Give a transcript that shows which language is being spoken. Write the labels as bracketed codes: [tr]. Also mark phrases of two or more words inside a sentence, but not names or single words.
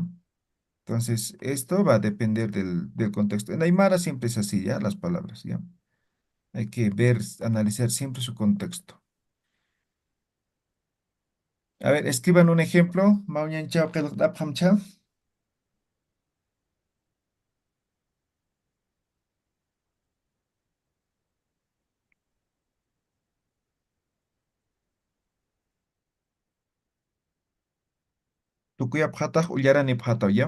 [es] Entonces, esto va a depender del contexto. En Aymara siempre es así, ¿ya? Las palabras, ¿ya? Hay que ver, analizar siempre su contexto. A ver, escriban un ejemplo. [ay] Maunyan chao, pelotapam chao. Tukuya phataq, ullarani phataq, [es] ¿ya?